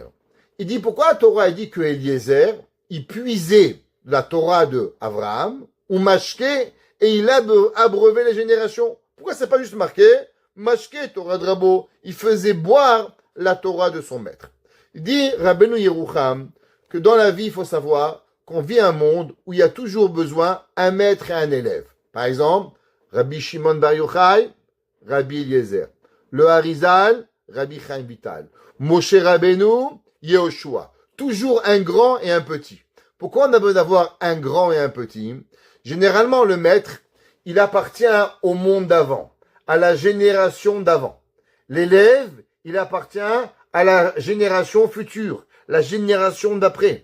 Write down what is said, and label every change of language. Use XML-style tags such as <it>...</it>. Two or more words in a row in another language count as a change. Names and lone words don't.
<fr>Il dit pourquoi la Torah a dit que Eliezer, il puisait la Torah de Abraham, ou Mashke, et il abreuvait les générations. Pourquoi c'est pas juste marqué</fr> <he>משקה תורה</he> <fr>de Rabo? Il faisait boire la Torah de son maître. Il dit Rabbeinu Yerucham que dans la vie, il faut savoir qu'on vit un monde où il y a toujours besoin un maître et un élève. Par exemple, Rabbi Shimon Bar Yochai, Rabbi Eliezer. Le Harizal, Rabbi Chaim Vital. Moshe Rabbeinu, Yehoshua. Toujours un grand et un petit. Pourquoi on a besoin d'avoir un grand et un petit? Généralement, le maître, il appartient au monde d'avant, à la génération d'avant. L'élève, il appartient à la génération future, la génération d'après.</fr>